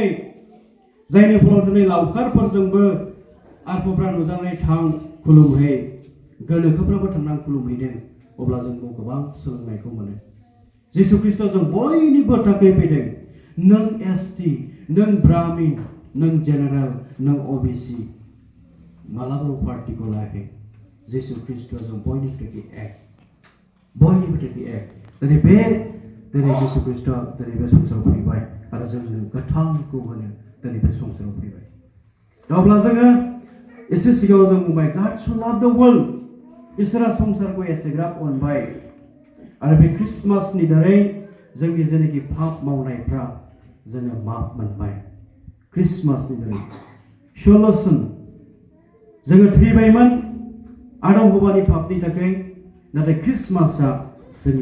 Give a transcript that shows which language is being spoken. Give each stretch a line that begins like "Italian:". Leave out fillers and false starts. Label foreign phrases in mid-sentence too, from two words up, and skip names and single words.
Bodo: जायनि फलाव दिनै लावखारफोरजोंबो आरफोरा नुजानानै थां खुलुमहै गोनोखोफ्राबो थांनानै खुलुमहैदों अब्ला जों गोबां सोलोंनायखौ मोनो जिसु ख्रिस्ट'आ जों बयनिबो थाखाय फैदों नों एसटि नों ब्राह्मिन नों जेनेरेल नों ओबिसि मालाबा पार्टिखौ लायाखै जिसु ख्रिस्ट'आ जों बयनिबो थाखाय एक दिनै जिसु ख्रिस्ट'आ दिनै बे संसाराव फैबाय आरो जोंनो गोथांखौ होनो दिनै बे संसाराव फैबाय अब्ला जोङो एसे सिगाङाव जों बुंबाय God
English: so loved the world
Bodo: इसोरा संसारखौ एसेग्राब अनबाय आरो बे ख्रिस्टमासनि दारै जोंनि जेनाखि पाप मावनायफ्रा जोङो माफ मोनबाय ख्रिस्टमासनि दारै सल्युसन जोङो थैबायमोन आदम हौवानि पापनि थाखाय नाथाय ख्रिस्टमासआ जोंनि